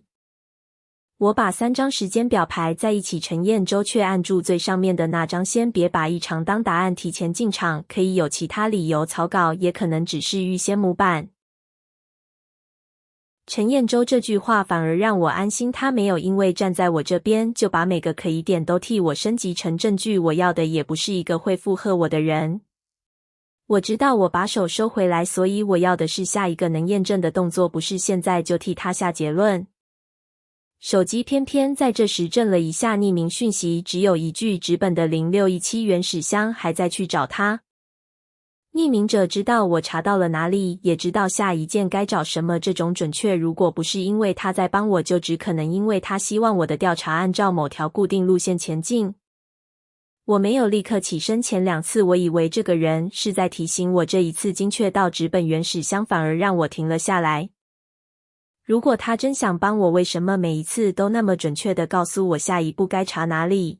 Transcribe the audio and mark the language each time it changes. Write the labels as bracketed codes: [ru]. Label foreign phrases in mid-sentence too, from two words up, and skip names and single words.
[zh] 我把3張時間表排在一起，陳彥洲卻按住最上面的那張，先別把異常當答案。提前進場可以有其他理由，草稿也可能只是預先模板。陳彥洲這句話反而讓我安心，他沒有因為站在我這邊就把每個可疑點都替我升級成證據。我要的也不是一個會附和我的人。我知道我把手收回來，所以我要的是下一個能驗證的動作，不是現在就替他下結論。手機偏偏在這時震了一下，匿名訊息只有一句：紙本的0617原始箱還在去找他。匿名者知道我查到了哪裡，也知道下一件該找什麼。這種準確，如果不是因為他在幫我，就只可能因為他希望我的調查按照某條固定路線前進。我沒有立刻起身，前2次我以為這個人是在提醒我，這一次精確到紙本原始箱反而讓我停了下來。如果他真想幫我，為什麼每一次都那麼準確地告訴我下一步該查哪裡？